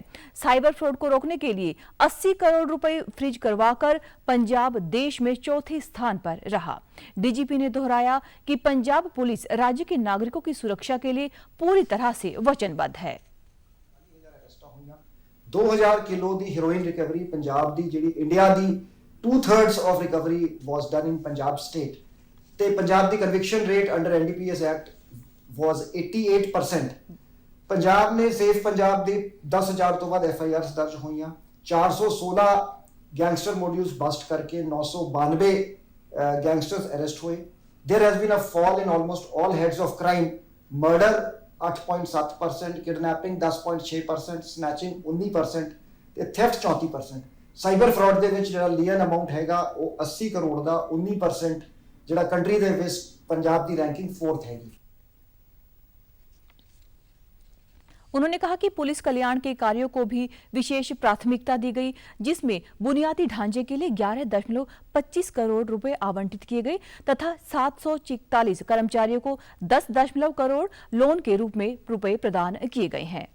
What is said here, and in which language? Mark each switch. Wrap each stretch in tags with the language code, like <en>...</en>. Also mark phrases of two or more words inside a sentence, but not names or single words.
<hi>साइबर फ्रॉड को रोकने के लिए 80 करोड़ रुपए फ्रीज करवाकर पंजाब देश में चौथे स्थान पर रहा। डीजीपी ने दोहराया कि पंजाब पुलिस राज्य के नागरिकों की सुरक्षा के लिए पूरी तरह से वचनबद्ध है।</hi> <pa>2000 ਕਿਲੋ ਦੀ ਹੈਰੋਇਨ ਰਿਕਵਰੀ ਪੰਜਾਬ ਦੀ ਜਿਹੜੀ ਇੰਡੀਆ ਦੀ</pa> <en>2/3 of recovery was done in Punjab state</en> <pa>ਤੇ ਪੰਜਾਬ ਦੀ</pa> <en>conviction rate under NDPS Act</en> <pa>was 88%। ਪੰਜਾਬ ਨੇ ਸੇਫ ਪੰਜਾਬ ਦੀ 10,000 ਤੋਂ ਵੱਧ ਐਫਆਈਆਰਸ ਦਰਜ ਹੋਈਆਂ, 416</pa> <en>gangster modules bust</en> <pa>ਕਰਕੇ 992</pa> <en>gangsters arrest</en> <pa>ਹੋਏ।</pa> <en>there has been a fall in almost all heads of crime, murder 8.7%, kidnapping 10.6%, snatching 19% ਤੇ theft 34%।</en> <pa>ਸਾਈਬਰ ਫਰਾਡ ਦੇ ਵਿੱਚ ਜਿਹੜਾ</pa> <en>lien amount</en> <pa>ਹੈਗਾ ਉਹ 80 ਕਰੋੜ ਦਾ 19% ਜਿਹੜਾ ਕੰਟਰੀ ਦੇ ਵਿੱਚ ਪੰਜਾਬ ਦੀ ਰੈਂਕਿੰਗ 4th ਹੈਗੀ।</pa> <hi>उन्होंने कहा कि पुलिस कल्याण के कार्यों को भी विशेष प्राथमिकता दी गई, जिसमें बुनियादी ढांचे के लिए 11.25 करोड़ रुपए आवंटित किए गए तथा 744 कर्मचारियों को 10 करोड़ लोन के रूप में रुपए प्रदान किए गए हैं।</hi>